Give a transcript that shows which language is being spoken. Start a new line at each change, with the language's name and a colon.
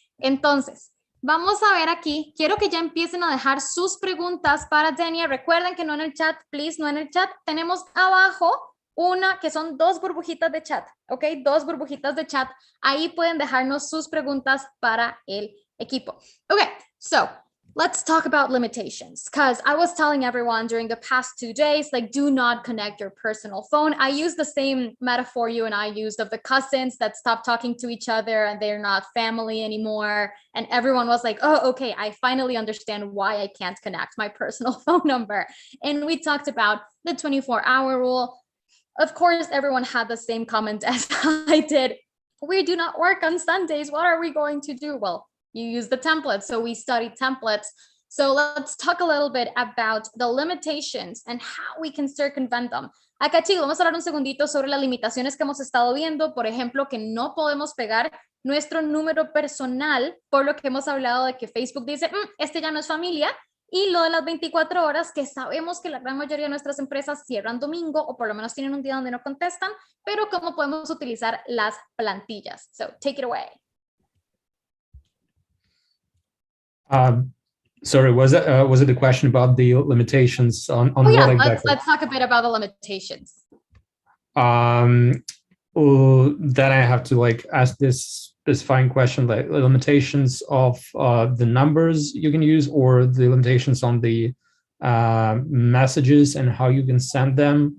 Spanish: Entonces, vamos a ver aquí. Quiero que ya empiecen a dejar sus preguntas para Zenia. Recuerden que no en el chat, please, no en el chat. Tenemos abajo una que son 2 burbujitas de chat, ¿ok? 2 burbujitas de chat. Ahí pueden dejarnos sus preguntas para el equipo.
English: Okay, so let's talk about limitations, because I was telling everyone during the past 2 days, like, do not connect your personal phone. I use the same metaphor you and I used of the cousins that stopped talking to each other and they're not family anymore. And everyone was like, oh, okay, I finally understand why I can't connect my personal phone number. And we talked about the 24-hour rule. Of course, everyone had the same comment as I did. We do not work on Sundays. What are we going to do? Well, you use the templates. So we studied templates. So let's talk a little bit about the limitations and how we can circumvent them.
Spanish: Acá, chicos, vamos a hablar un segundito sobre las limitaciones que hemos estado viendo. Por ejemplo, que no podemos pegar nuestro número personal, por lo que hemos hablado de que Facebook dice, este ya no es familia. Y lo de las 24 horas, que sabemos que la gran mayoría de nuestras empresas cierran domingo, o por lo menos tienen un día donde no contestan, pero cómo podemos utilizar las plantillas.
English: So, take it away. Sorry, was it a question about the limitations on oh, yeah, what exactly? Let's talk a bit about the limitations. Then I have to like ask this specifying question, like limitations of the numbers you can use, or the limitations on the messages and how you can send them.